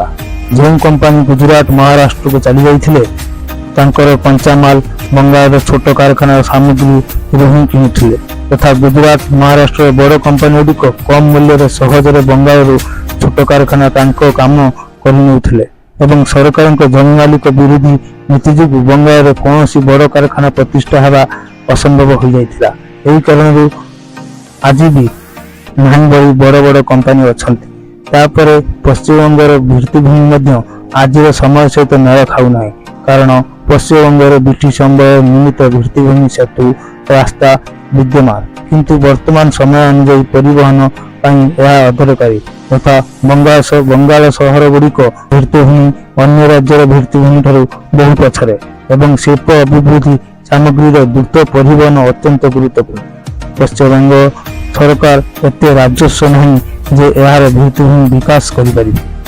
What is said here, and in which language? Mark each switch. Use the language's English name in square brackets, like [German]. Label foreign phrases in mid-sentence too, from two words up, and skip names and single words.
[Odia] ଯେଉଁ କମ୍ପାନୀ ଗୁଜରାଟ, ମହାରାଷ୍ଟ୍ରକୁ ଚାଲିଯାଇଥିଲେ, ତାଙ୍କର କଞ୍ଚାମାଲ ବଙ୍ଗାଳର ଛୋଟ କାରଖାନାର ସାମଗ୍ରୀରୁ ହିଁ କିଣୁଥିଲେ, ତଥା ଗୁଜରାଟ, ମହାରାଷ୍ଟ୍ରର ବଡ଼ କମ୍ପାନୀଗୁଡ଼ିକ କମ୍ ମୂଲ୍ୟରେ ସହଜରେ ବଙ୍ଗାଳରୁ ଛୋଟ କାରଖାନା ତାଙ୍କ କାମ କରିନେଉଥିଲେ ଏବଂ ସରକାରଙ୍କ ଜମି ମାଲିକ ବିରୋଧୀ ନୀତି ଯୋଗୁଁ ବଙ୍ଗାଳରେ କୌଣସି ବଡ଼ କାରଖାନା ପ୍ରତିଷ୍ଠା ହେବା ଅସମ୍ଭବ ହୋଇଯାଇଥିଲା। ଏହି କାରଣରୁ ଆଜି ବି ନାହିଁ ଭଳି ବଡ଼ ବଡ଼ କମ୍ପାନୀ ଅଛନ୍ତି। ତାପରେ ପଶ୍ଚିମବଙ୍ଗର ଭିତ୍ତିଭୂମି ମଧ୍ୟ ଆଜିର ସମୟ ସହିତ ମେଳ ଖାଉନାହିଁ, କାରଣ [Bangla] পশ্চিমবঙ্গের ব্রিটিশ অম্বর নির্মিত ভিত্তিভূমি সেতু রাস্তা বিদ্যমান, [Odia] কিন্তু ବର୍ତ୍ତମାନ ସମୟ ଅନୁଯାୟୀ ପରିବହନ ପାଇଁ ଏହା ଅଦରକାରୀ ତଥା ବଙ୍ଗାଳ ସହର ଗୁଡ଼ିକ ଭିତ୍ତିଭୂମି ଅନ୍ୟ ରାଜ୍ୟର ଭିତ୍ତିଭୂମି ଠାରୁ ବହୁ ପଛରେ ଏବଂ ଶିଳ୍ପ ଅଭିବୃଦ୍ଧି ସାମଗ୍ରୀର ଦ୍ରୁତ ପରିବହନ ଅତ୍ୟନ୍ତ ଗୁରୁତ୍ୱପୂର୍ଣ୍ଣ। ପଶ୍ଚିମବଙ୍ଗ ସରକାର ଏତେ ରାଜସ୍ୱ ନାହିଁ ଯେ ଏହାର ଭିତ୍ତିଭୂମି ବିକାଶ କରିପାରିବେ।